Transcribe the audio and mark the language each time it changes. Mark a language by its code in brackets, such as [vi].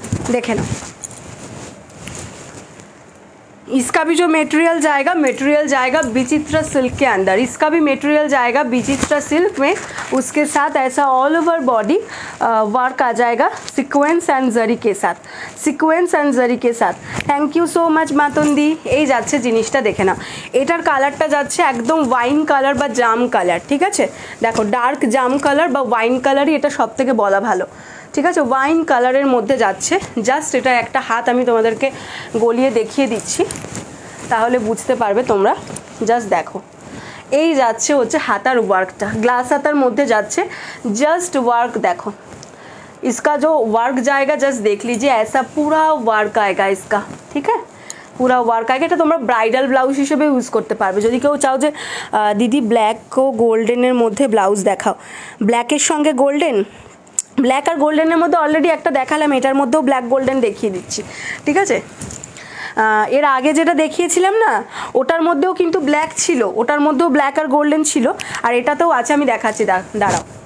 [hi] देखे ना, इसका भी जो मटेरियल जाएगा विचित्रा सिल्क के अंदर, इसका भी मटेरियल जाएगा विचित्रा सिल्क में। उसके साथ ऐसा ऑल ओवर बॉडी वर्क आ जाएगा सीक्वेंस एंड जरी के साथ, सीक्वेंस एंड जरी के साथ। [en] Thank you so much मातुंदी। [bn] এই যাচ্ছে জিনিসটা দেখে নাও, এটার কালারটা যাচ্ছে একদম ওয়াইন কালার বা জাম কালার। ঠিক আছে, দেখো ডার্ক জাম কালার বা ওয়াইন কালারই এটা সব থেকে বলা ভালো। ঠিক আছে, ওয়াইন কালারের মধ্যে যাচ্ছে। জাস্ট এটা একটা হাত আমি তোমাদেরকে গলিয়ে দেখিয়ে দিচ্ছি, তাহলে বুঝতে পারবে তোমরা। জাস্ট দেখো, এই যাচ্ছে হচ্ছে হাতার ওয়ার্কটা, গ্লাस हातार मध्य जाच्छे। [hi] जस्ट वर्क देखो, इसका जो वर्क जाएगा जस्ट देख लीजिए, ऐसा पूरा वर्क आएगा इसका। ठीक है, पूरा वर्क आएगा। [bn] এটা তোমরা ব্রাইডাল ব্লাউজ হিসেবে ইউজ করতে পারবে। যদি কেউ চাও যে দিদি ব্ল্যাক ও গোল্ডেনের মধ্যে ব্লাউজ দেখাও, ব্ল্যাকের সঙ্গে গোল্ডেন, ব্ল্যাক আর গোল্ডেনের মধ্যে অলরেডি একটা দেখালাম, এটার মধ্যেও ব্ল্যাক গোল্ডেন দেখিয়ে দিচ্ছি। ঠিক আছে, এর আগে যেটা দেখিয়েছিলাম না ওটার মধ্যেও কিন্তু ব্ল্যাক ছিল, ওটার মধ্যেও ব্ল্যাক আর গোল্ডেন ছিল, আর এটাতেও আছে, আমি দেখাচ্ছি, দাঁড়াও।